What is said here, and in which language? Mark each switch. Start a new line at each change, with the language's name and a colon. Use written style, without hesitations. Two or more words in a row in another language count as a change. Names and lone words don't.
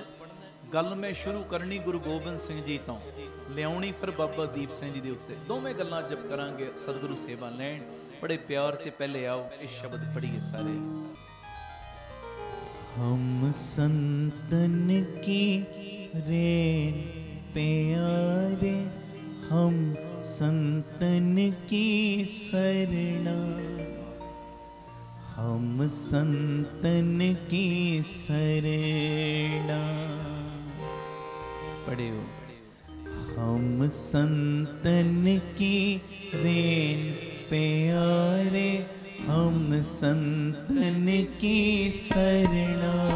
Punjabi: ਗੱਲ ਮੈਂ ਸ਼ੁਰੂ ਕਰਨੀ ਗੁਰੂ ਗੋਬਿੰਦ ਸਿੰਘ ਜੀ ਤੋਂ, ਲਿਆਉਣੀ ਫਿਰ ਬਾਬਾ ਦੀਪ ਸਿੰਘ ਜੀ ਦੇ ਉੱਤੇ। ਦੋਵੇਂ ਗੱਲਾਂ ਜਪ ਕਰਾਂਗੇ, ਸਤਿਗੁਰੂ ਸੇਵਾ ਲੈਣ। ਬੜੇ ਪਿਆਰ 'ਚ ਪਹਿਲੇ ਆਓ ਇਹ ਸ਼ਬਦ ਪੜ੍ਹੀਏ ਸਾਰੇ।
Hindi: ਹਮ ਸੰਤਨ ਕੀ ਰੇਨ ਪਿਆਰੇ, हम संतन की सरना, हम संतन की शरणा। पढ़े हो। हम संतन की रेन प्यारे, हम संतन की शरणा।